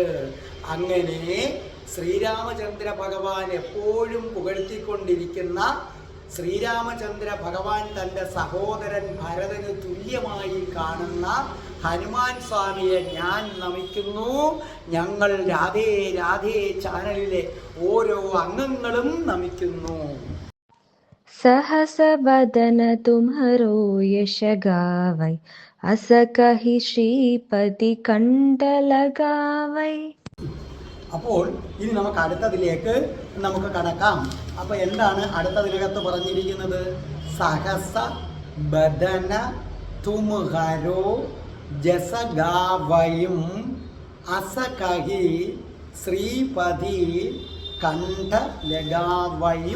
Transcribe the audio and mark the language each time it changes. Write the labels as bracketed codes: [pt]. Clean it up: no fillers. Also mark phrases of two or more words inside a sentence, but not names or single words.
[ml] അങ്ങനെ ശ്രീരാമചന്ദ്ര ഭഗവാൻ എപ്പോഴും പുകഴ്ത്തിക്കൊണ്ടിരിക്കുന്ന ശ്രീരാമചന്ദ്ര ഭഗവാൻ തൻ്റെ സഹോദരൻ ഭരതന് തുല്യമായി കാണുന്ന ഹനുമാൻ സ്വാമിയെ ഞാൻ നമിക്കുന്നു. ഞങ്ങൾ രാധേ രാധേ ചാനലിലെ ഓരോ അംഗങ്ങളും നമിക്കുന്നു. [hi] सहस बदन तुम्हारो यश गावै, अस कहि श्रीपति कंठ लगावै. [ml] അപ്പോൾ ഇനി നമുക്ക് അടുത്തതിലേക്ക് കടക്കാം. അപ്പോൾ എന്താണ് അടുത്തതിനകത്ത് പറഞ്ഞിരിക്കുന്നത്? [hi] सहस बदन तुम्हरो जस गावैं अस कहि श्रीपति कंठ लगावैं.